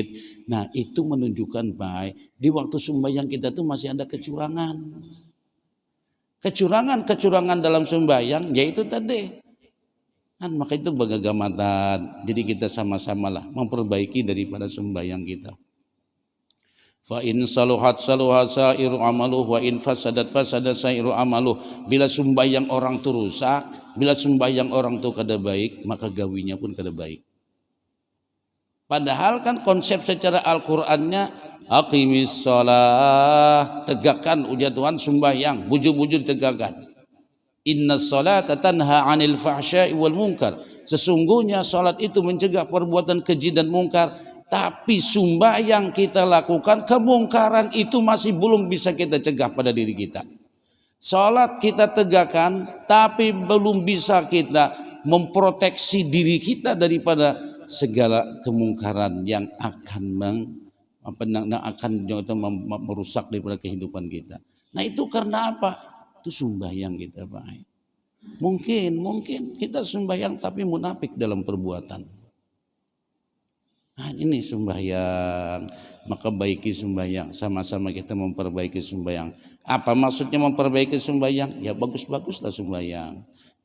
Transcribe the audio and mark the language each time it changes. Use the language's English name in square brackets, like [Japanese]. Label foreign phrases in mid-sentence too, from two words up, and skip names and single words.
[Banjar] Nah, itu menunjukkan baik di waktu sembahyang kita tuh masih ada kecurangan. Kecurangan dalam sembahyang yaitu tadi. Maka itu bagagamatan. Jadi kita sama-samalah memperbaiki daripada sembahyang kita. [Arabic] فإن صلحت صلح سائر عمله وإن فسدت فسد سائر عمله wa in fasadat fasada sairu amaluh. [Banjar] Bila sembahyang orang tu rusak, bila sembahyang orang tu kada baik, maka gawinya pun kada baik. Padahal kan konsep secara Al-Qur'annya [Arabic] أقم الصلاة, [Banjar] tegakkan ujar Tuhan sembahyang, bujur-bujur tegakkan. [Arabic] إن الصلاة تنهى عن الفحشاء والمنكر. [Indonesian] Sesungguhnya salat itu mencegah perbuatan keji dan mungkar. Tapi sembahyang kita lakukan, kemungkaran itu masih belum bisa kita cegah pada diri kita. Salat kita tegakkan, tapi belum bisa kita memproteksi diri kita daripada segala kemungkaran yang akan merusak daripada kehidupan kita. Nah, itu karena apa? Itu sembahyang kita baik. Mungkin kita sembahyang tapi munafik dalam perbuatan. [Banjar] Ini sembahyang, maka baiki sembahyang, sama-sama kita memperbaiki sembahyang. Apa maksudnya memperbaiki sembahyang? Ya bagus-baguslah sembahyang.